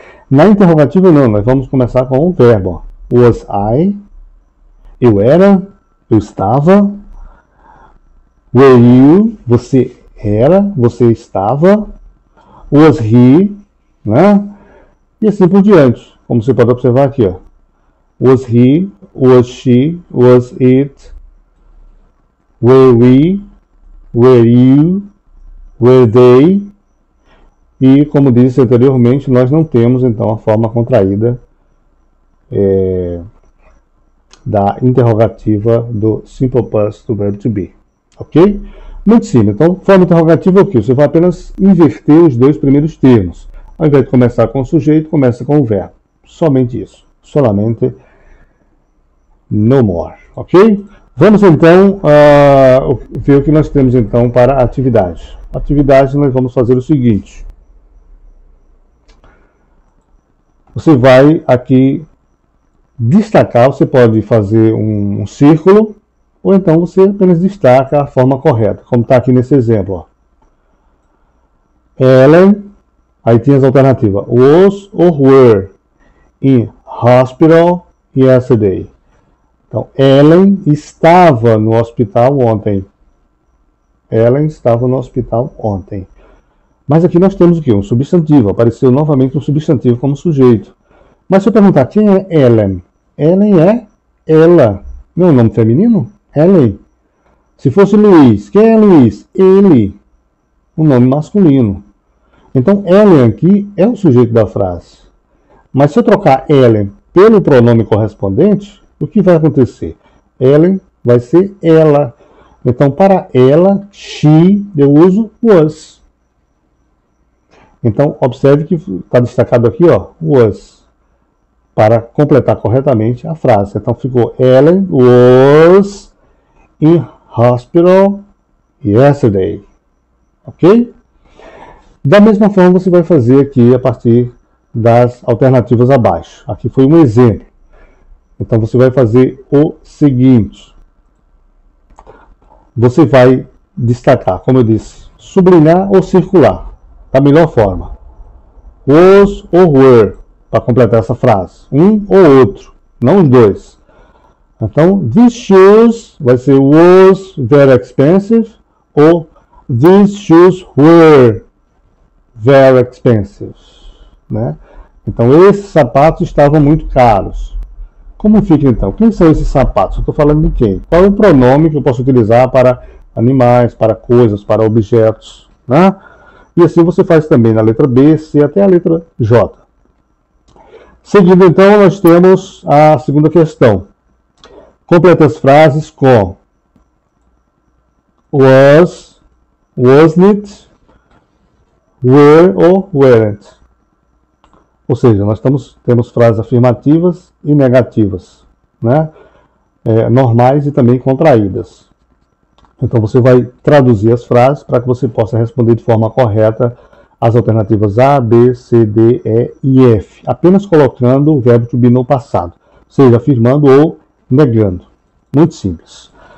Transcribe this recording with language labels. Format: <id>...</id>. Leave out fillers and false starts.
<pt>Na interrogativa não, nós vamos começar com o verbo. Ó.</pt> <en>Was I,</en> <pt>eu era, eu estava.</pt> <en>Were you,</en> <pt>você era, você estava.</pt> <en>Was he,</en> <pt>né? E assim por diante. Como você pode observar aqui, ó.</pt> <en>Was he, was she, was it, were we, were you, were they.</en> <pt>E, como disse anteriormente, nós não temos, então, a forma contraída da interrogativa do simple past do verbo to be. Ok? Muito simples. Então, forma interrogativa é o quê? Você vai apenas inverter os dois primeiros termos. Ao invés de começar com o sujeito, começa com o verbo. Somente isso.</pt> <es>Solamente</es> <en>no more. Ok?</en> <pt>Vamos, então, ver o que nós temos, então, para a atividade. A atividade, nós vamos fazer o seguinte. Você vai aqui destacar, você pode fazer um círculo, ou então você apenas destaca a forma correta, como está aqui nesse exemplo. Ó. Ellen, aí tem as alternativas,</pt> <en>was or were in hospital yesterday.</en> <pt>Então, Ellen estava no hospital ontem. Ellen estava no hospital ontem. Mas aqui nós temos o quê? Um substantivo. Apareceu novamente um substantivo como sujeito. Mas se eu perguntar quem é Ellen? Ellen é ela. Não é um nome feminino? Ellen. Se fosse Luiz, quem é Luiz? Ele. Um nome masculino. Então, Ellen aqui é o sujeito da frase. Mas se eu trocar Ellen pelo pronome correspondente, O que vai acontecer? Ellen vai ser ela. Então, para ela, she, eu uso was. Então, observe que está destacado aqui, ó, was, para completar corretamente a frase. Então, ficou</pt> <en>Ellen was in hospital yesterday.</en> <pt>Ok? Da mesma forma, você vai fazer aqui a partir das alternativas abaixo. Aqui foi um exemplo. Então, você vai fazer o seguinte. Você vai destacar, como eu disse, sublinhar ou circular, da melhor forma. Was ou were, para completar essa frase. Um ou outro, não os dois. Então,</pt> <en>these shoes</en> <pt>vai ser</pt> <en>was very expensive</en> <pt>ou</pt> <en>these shoes were very expensive.</en> <pt>Né? Então, esses sapatos estavam muito caros. Como fica então? Quem são esses sapatos? Eu estou falando de quem? Qual é o pronome que eu posso utilizar para animais, para coisas, para objetos? Né? E assim você faz também na letra B, C até a letra J. Seguindo então, nós temos a segunda questão. Complete as frases com was, wasn't, were ou weren't. Ou seja, nós temos frases afirmativas e negativas, né? Normais e também contraídas. Então você vai traduzir as frases para que você possa responder de forma correta as alternativas A, B, C, D, E e F, apenas colocando o verbo to be no passado, seja afirmando ou negando. Muito simples.</pt>